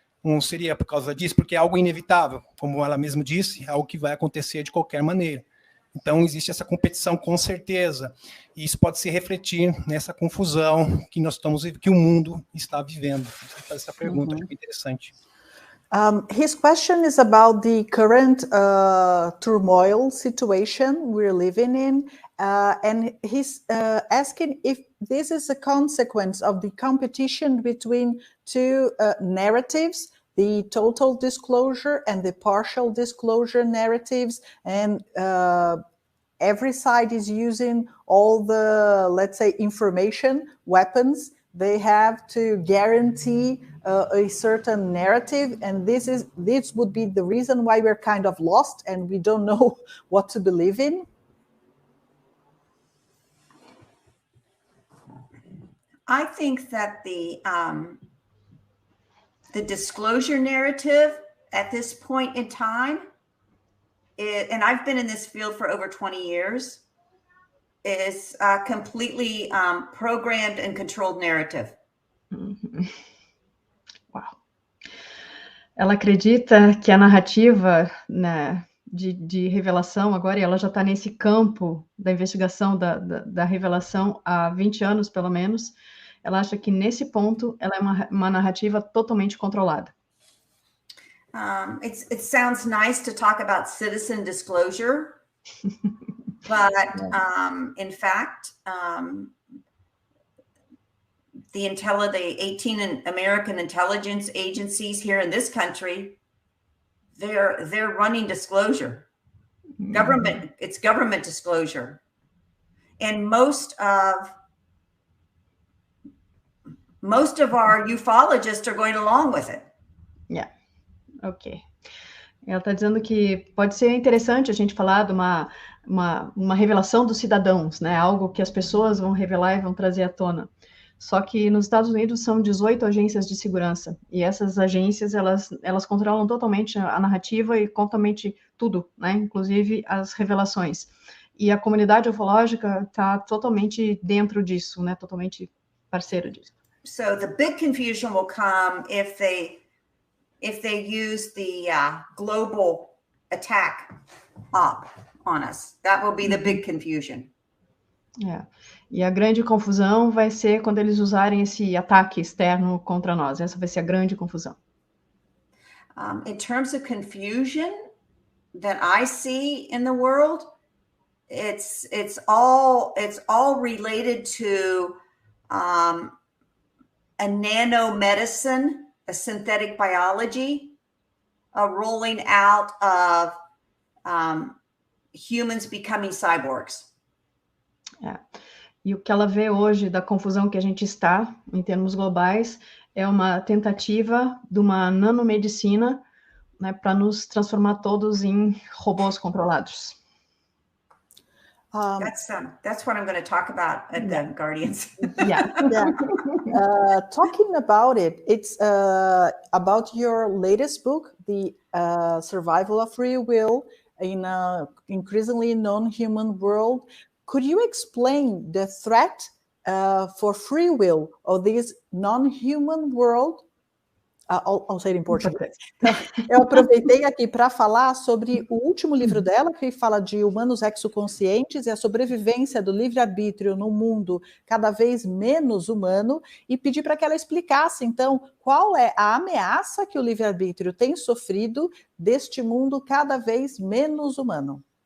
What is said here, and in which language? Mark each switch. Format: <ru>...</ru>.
<pt>Não seria por causa disso, porque é algo inevitável, como ela mesma disse, é algo que vai acontecer de qualquer maneira. Então, existe essa competição com certeza, e isso pode se refletir nessa confusão que o mundo está vivendo. Vou fazer essa pergunta, acho que é interessante.</pt> <en>His question is about the current turmoil situation we're living in, and he's asking if this is a consequence of the competition between two narratives, the total disclosure and the partial disclosure narratives, and every side is using all the, let's say, information weapons they have to guarantee a certain narrative, and this would be the reason why we're kind of lost and we don't know what to believe in. I think that the disclosure narrative at this point in time, and I've been in this field for over 20 years, is a completely programmed and controlled narrative. Uau.</en> <pt>Ela acredita que a narrativa, né, de revelação agora, e ela já está nesse campo da investigação da revelação há 20 anos, pelo menos, ela acha que nesse ponto ela é uma narrativa totalmente controlada.</pt> <en>It sounds nice to talk about citizen disclosure, but in fact, the 18 American intelligence agencies here in this country, they're running disclosure. It's government disclosure. And most of our ufologists are going along with it. Yeah. Ok.</en> <pt>Ela está dizendo que pode ser interessante a gente falar de uma revelação dos cidadãos, né? Algo que as pessoas vão revelar e vão trazer à tona. Só que nos Estados Unidos são 18 agências de segurança, e essas agências, elas controlam totalmente a narrativa e totalmente tudo, né? Inclusive as revelações. E a comunidade ufológica está totalmente dentro disso, né? Totalmente parceira disso.</pt> <en>So the big confusion will come if they use the global attack op on us. That will be the big confusion. É.</en> <pt>E a grande confusão vai ser quando eles usarem esse ataque externo contra nós. Essa vai ser a grande confusão.</pt> <en>In terms of confusion that I see in the world, it's all related to a nanomedicine, a synthetic biology, a rolling out of humans becoming cyborgs. É.</en> <pt>E o que ela vê hoje da confusão que a gente está, em termos globais, é uma tentativa de uma nanomedicina, né, para nos transformar todos em robôs controlados.</pt> <en>That's what I'm going to talk about at the Guardians. Yeah. Talking about it, it's about your latest book, The Survival of Free Will in an increasingly non-human world. Could you explain the threat for free will of this non-human world? I'll say it in Portuguese.</en> <pt>Eu aproveitei aqui para falar sobre o último livro dela, que fala de humanos exoconscientes e a sobrevivência do livre-arbítrio no mundo cada vez menos humano, e pedi para que ela explicasse, então, qual é a ameaça que o livre-arbítrio tem sofrido deste mundo cada vez menos humano.</pt>